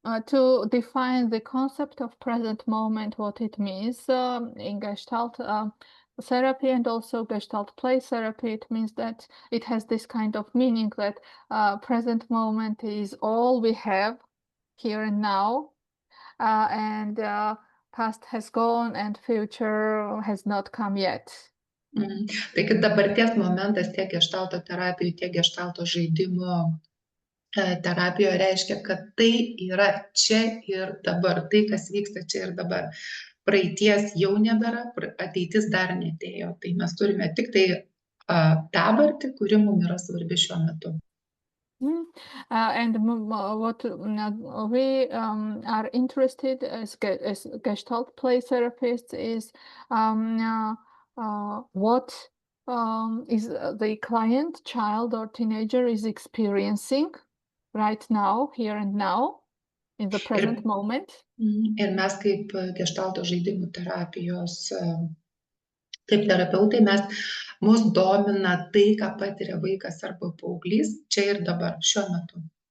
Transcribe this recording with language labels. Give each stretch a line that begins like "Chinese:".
English: To define the concept of present moment, what it means in Gestalt therapy and also Gestalt play therapy, it means that it has this kind of meaning that present moment is all we have here and now, and past has gone and future has not come yet.
Lithuanian: Taigi dabarties momentas tiek geštalto terapijų, tiek geštalto žaidimų terapijoje reiškia, kad tai yra čia ir dabar, tai, kas vyksta čia ir dabar. Praeities jau nebėra, ateitis dar neatėjo. Tai mes turime tik tai dabartį, kuri mums yra svarbi šiuo metu.
English: And what we are interested as Gestalt play therapists is what is the client, child or teenager is experiencing right now, here and now, in the present moment.
Lithuanian: Ir mes kaip geštalto žaidimų terapijos kaip terapeutai, mus domina tai, ką patiria vaikas arba paauglys čia ir dabar, šiuo metu.